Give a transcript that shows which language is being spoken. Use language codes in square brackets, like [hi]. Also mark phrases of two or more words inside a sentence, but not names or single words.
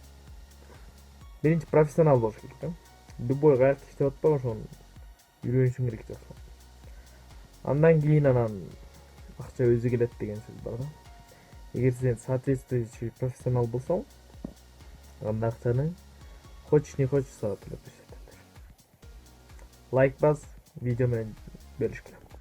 [ky] Биринчи профессионал болуш керек. Любой каякта иштеп атпа, ошону үйрөнүшүң керек жок. Андан кийин анан акча өзү келет деген сөз бар да. Эгер сен соответствующий профессионал болсоң, анда акчаны [ru] хочешь не хочешь [ky] сага төлөп беришет. Лайк бас, видео менен бөлүшкүлө.